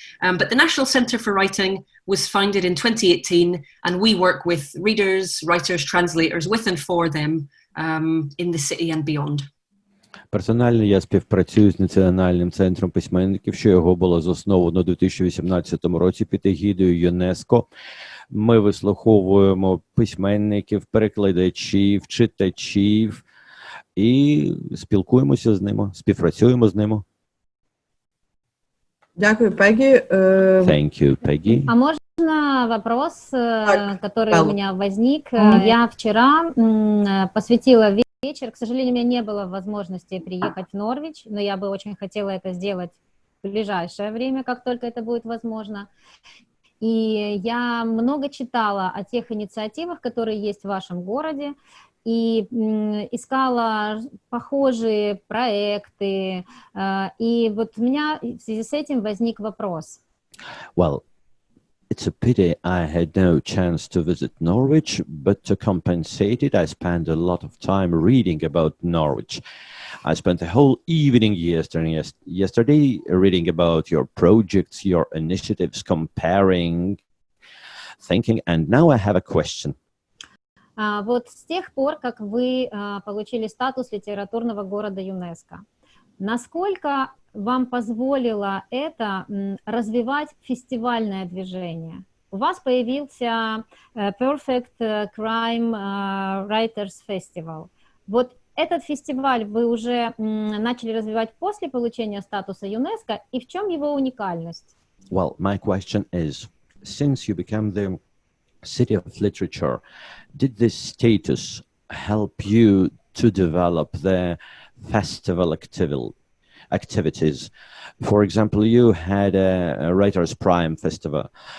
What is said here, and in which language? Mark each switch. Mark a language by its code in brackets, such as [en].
[en] But the National Centre for Writing was founded in 2018, and we work with readers, writers, translators, with and for them in the city and beyond. [uk] Персонально я співпрацюю з Національним центром письменників, що його було засновано у 2018 році під егідою ЮНЕСКО. Ми вислуховуємо письменників, перекладачів, читачів і спілкуємося з ними, співпрацюємо з ними. Дякую, Пеггі. [en] Thank you, Peggy. [ru] А можно вопрос, который у меня возник? Я вчера посвятила вечер. К сожалению, у меня не было возможности приехать в Норвич, но я бы очень хотела это сделать в ближайшее время, как только это будет возможно. И я много читала о тех инициативах, которые есть в вашем городе, и искала похожие проекты. И вот у меня в связи с этим возник вопрос. [en] Well, It's a pity I had no chance to visit Norwich, but to compensate it, I spent a lot of time reading about Norwich. I spent a whole evening yesterday reading about your projects, your initiatives, comparing, thinking, and now I have a question. [ru] Вот с тех пор, как вы получили статус литературного города ЮНЕСКО, насколько вам позволило это развивать фестивальное движение? У вас появился Perfect Crime Writers Festival. Вот этот фестиваль вы уже начали развивать после получения статуса ЮНЕСКО, и в чем его уникальность? [en] Well, my question is, since you became the City of Literature, did this status help you to develop the festival activities? For example, you had a Writers' Prime Festival.